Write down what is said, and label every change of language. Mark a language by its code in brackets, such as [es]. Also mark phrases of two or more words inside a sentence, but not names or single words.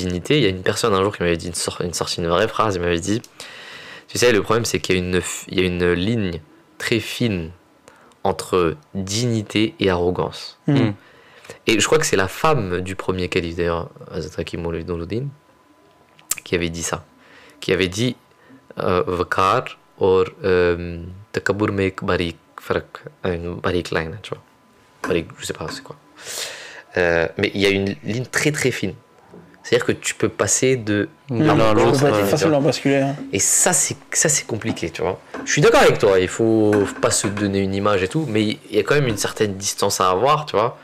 [fr] Il y a une personne un jour qui m'avait dit une vraie phrase. Il m'avait dit, tu sais, le problème, c'est qu'il y a une ligne très fine entre dignité et arrogance. Et je crois que c'est la femme du premier calife, d'ailleurs, Hazrat Hakim Maulid Nouruddin, qui avait dit ça. Qui avait dit [hi] Vakar और तकब्बुर में एक बारीक फ़र्क बारीक लाइन है, [fr] tu vois, बारीक, je sais pas c'est quoi, mais il y a une ligne très très fine, c'est-à-dire que tu peux passer de l'un à l'autre, facilement basculer, et ça c'est compliqué, tu vois. Je suis d'accord avec toi, il faut pas se donner une image et tout, mais il y a quand même une certaine distance à avoir, tu vois.